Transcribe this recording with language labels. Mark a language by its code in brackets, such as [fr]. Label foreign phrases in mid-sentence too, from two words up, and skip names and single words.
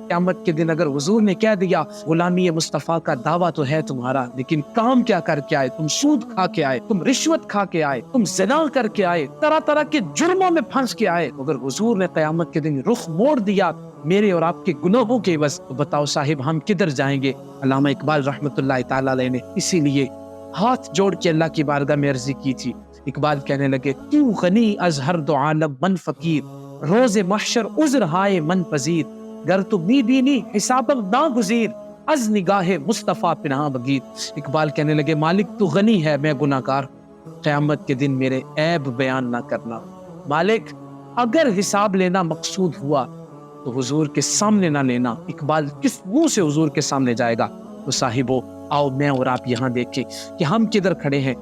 [ur] قیامت کے دن اگر حضور نے کہہ دیا غلامی مصطفیٰ کا دعویٰ تو ہے تمہارا، لیکن کام کیا کر کے آئے، تم سود کھا کے آئے، تم رشوت کھا کے آئے، تم زنا کر کے آئے، طرح طرح کے جرموں میں پھنس کے آئے، اگر حضور نے قیامت کے دن رخ موڑ دیا میرے اور آپ کے گناہوں کے عوض، تو بتاؤ صاحب ہم کدھر جائیں گے۔ علامہ اقبال [ar] رحمۃ اللہ تعالی علیہ [ur] نے اسی لیے ہاتھ جوڑ کے اللہ کی بارگاہ میں عرضی کی تھی۔ اقبال کہنے لگے [fa] تو غنی از ہر دو عالم من فقیر، روز محشر عذر ہائے من پذیر، گر تو می بینی حسابم ناگزیر، از نگاہ مصطفیٰ پناہ بگیر۔ [ur] اقبال کہنے لگے مالک تو غنی ہے، میں گناہ گار، قیامت کے دن میرے عیب بیان نہ کرنا۔ مالک اگر حساب لینا مقصود ہوا تو حضور کے سامنے نہ لینا۔ اقبال کس منہ سے حضور کے سامنے جائے گا؟ تو صاحبو آؤ میں اور آپ یہاں دیکھیں کہ ہم کدھر کھڑے ہیں۔